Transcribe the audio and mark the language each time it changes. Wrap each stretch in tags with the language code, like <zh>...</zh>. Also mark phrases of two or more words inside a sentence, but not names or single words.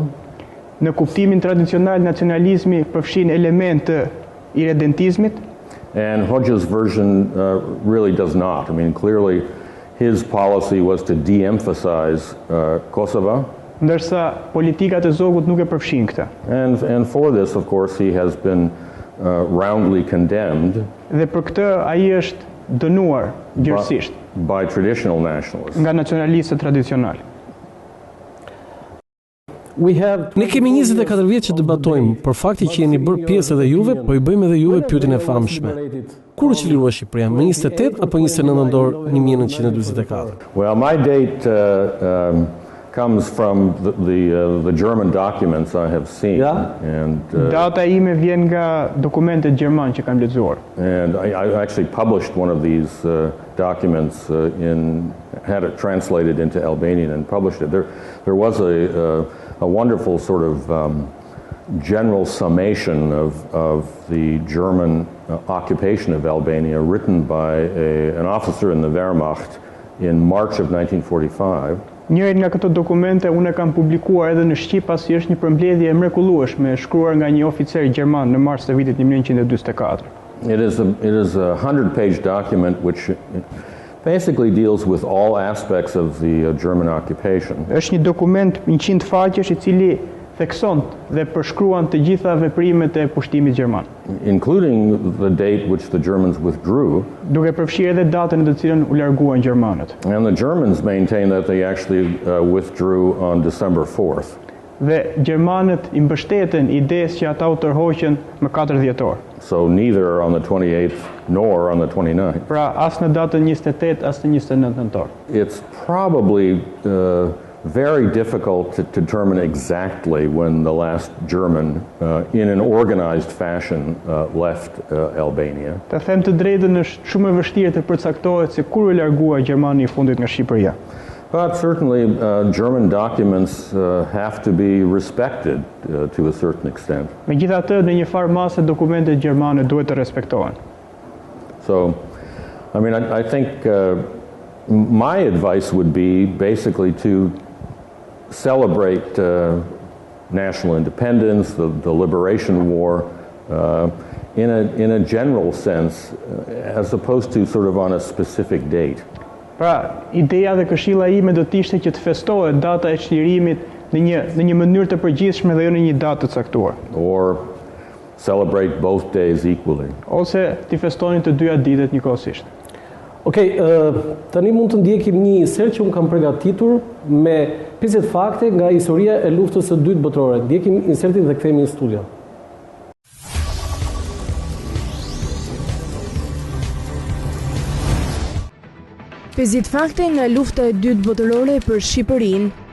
<sq>Në kuptimin tradicional, nacionalizmi përfshin elemente të irredentizmit.</sq> <en>And Hoxha's version really does not. I mean, clearly his policy was to de-emphasize Kosovo.</en> <sq>Ndërsa politikat e Zogut nuk e përfshin këtë.</sq> <en>And for this, of course, he has been roundly condemned.</en> <sq>Dhe për këtë ai është dënuar gjërësisht</sq> <en>by traditional nationalists.</en> <sq>Nga nacionalistët tradicional. Ne kemi 24 vjet që debatojmë, por fakti që jeni bërë pjesë edhe juve, po I bëjmë edhe juve pyetjen e famshme. Kur u çlirua Shqipëria, më 28 apo 29 nëntor 1944?</sq> <en>Well, my date comes from the German documents I have seen. And</en> <sq>data ime vjen nga dokumentet gjerman që kam lexuar.</sq> <en>And I actually published one of these documents had it translated into Albanian and published it. There was a wonderful sort of general summation of the German occupation of Albania written by an officer in the Wehrmacht in March of 1945.</en> <sq>Njërin nga këto dokumente unë e kam publikuar edhe në Shqip pasi është një përmbledhje e mrekullueshme shkruar nga një oficer gjerman në mars të vitit 1944.</sq> <en>It is a 100-page document which basically deals with all aspects of the German occupation.</en> <sq>Është një dokument 100 faqesh i cili thekson dhe përshkruan të gjitha veprimet e pushtimit gjerman,</sq> <en>including the date which the Germans withdrew.</en> <sq>Duke përfshirë edhe datën në të cilën u larguan gjermanët.</sq> <en>And the Germans maintain that they actually withdrew on December 4th.</en> <sq>Dhe gjermanët i mbështeten idesë që ata u tërhoqën më 4 dhjetor.</sq> <en>So neither on the 28th nor on the 29th.</en> <sq>Pra as në datën 28 as në 29 nëntor.</sq> <en>It's probably very difficult to determine exactly when the last German in an organized fashion left Albania.</en> <sq>Të them të drejtën, është shumë e vështirë të përcaktohet se kur u largua Gjermani I fundit nga Shqipëria.</sq> <en>But certainly German documents have to be respected to a certain extent.</en> <sq>Megjithatë, në një farë masë dokumentet gjermane duhet të respektohen.</sq> <en>So, I mean, I think my advice would be basically to celebrate national independence, the liberation war, in a general sense, as opposed to sort of on a specific date.</en> <sq>Pra, ideja dhe këshilla ime do të ishte që të festohet data e çlirimit në një mënyrë të përgjithshme dhe jo në një datë të caktuar.</sq> <en>Or celebrate both days equally.</en> <sq>Ose t'i festonin të dyja ditët njëkohësisht. Okej, tani mund të ndjekim një insert që unë kam përgatitur me 50 fakte nga historia e luftës së dytë botërore. Ndjekim insertin dhe kthehemi në studio. Pesë fakte nga lufta e dytë botërore për Shqipërinë.</sq>